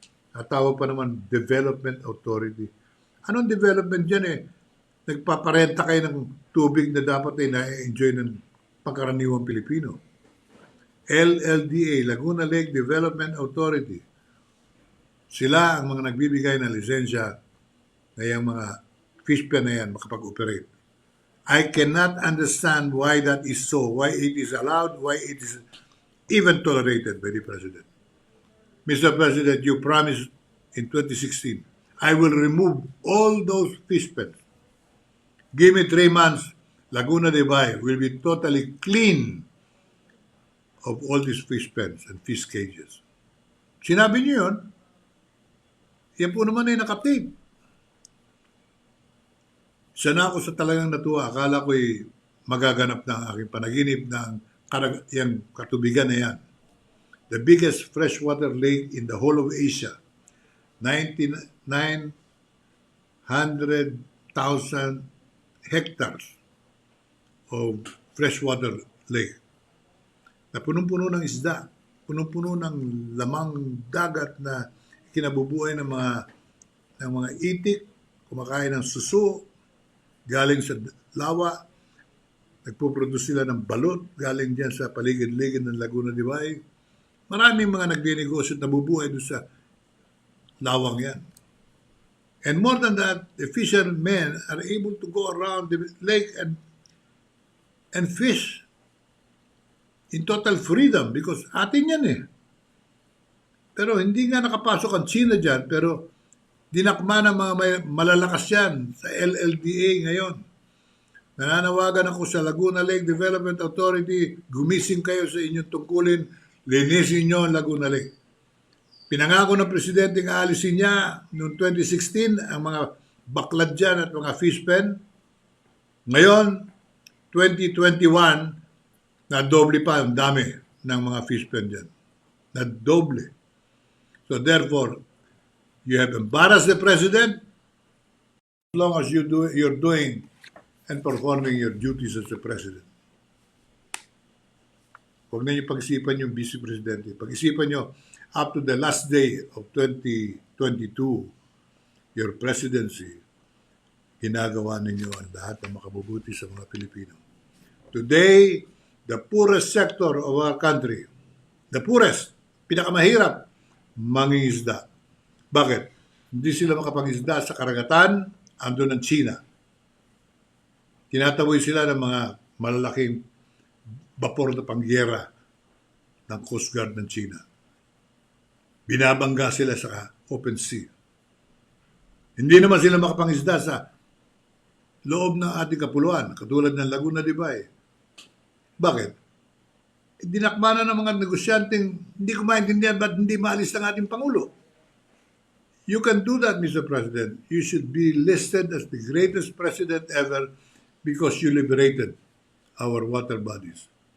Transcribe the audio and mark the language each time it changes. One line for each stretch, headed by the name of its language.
Filipino: Natawag pa naman Development Authority. Anong development dyan eh? Nagpaparenta kayo ng tubig na dapat ay na-enjoy ng pangkaraniwang Pilipino. LLDA, Laguna Lake Development Authority. Sila ang mga nagbibigay ng lisensya na yung mga fish pen na yan makapag-operate.
English: I cannot understand why that is so, why it is allowed, why it is even tolerated by the President. Mr. President, you promised in 2016, I will remove all those fish pens. Give me 3 months, Laguna de Bay will be totally clean of all these fish pens and fish cages.
Filipino: Sinabi niyo yun, yan po naman ay nakatape. Sana ako sa talagang natuwa. Akala ko'y magaganap na ang aking panaginip ng yung katubigan na yan.
English: The biggest freshwater lake in the whole of Asia. 900,000 hectares of freshwater lake.
Filipino: Na punong-puno ng isda. Punong-puno ng lamang dagat na kinabubuhay ng mga itik, kumakain ng suso, galing sa lawa, nagpuproduce sila ng balot, galing dyan sa paligid-ligid ng Laguna de Bay. Maraming mga nagdinegosyo at nabubuhay doon sa lawang yan.
English: And more than that, the fishermen are able to go around the lake and fish in total freedom because
Filipino: atin yan eh. Pero hindi nga nakapasok ang China dyan, pero dinakma ng mga malalakas yan sa LLDA ngayon. Nananawagan ako sa Laguna Lake Development Authority, gumising kayo sa inyong tungkulin, linisin nyo ang Laguna Lake. Pinangako ng Presidente ng aalisin niya noong 2016 ang mga baklad dyan at mga fish pen. Ngayon, 2021, na doble pa ang dami ng mga fish pen dyan. Na doble.
English: So therefore, you have embarrassed the President as long as you're doing and performing your duties as the President.
Filipino: Huwag na niyo pag-isipan yung Vice Presidente. Pag-isipan niyo,
English: up to the last day of 2022, your presidency,
Filipino: ginagawa ninyo ang lahat ng makabubuti sa mga Pilipino.
English: Today, the poorest sector of our country, the poorest,
Filipino: pinakamahirap, mangingisda. Bakit? Hindi sila makapangisda sa karagatan, andun ng China. Tinataboy sila ng mga malalaking bapor na pangyera ng Coast Guard ng China. Binabangga sila sa open sea. Hindi naman sila makapangisda sa loob ng ating kapuluan, katulad ng Laguna de Bay. Bakit? Dinakma na ng mga negosyanteng hindi ko maintindihan ba't hindi maalis ang ating Pangulo.
English: You can do that, Mr. President. You should be listed as the greatest president ever because you liberated our water bodies.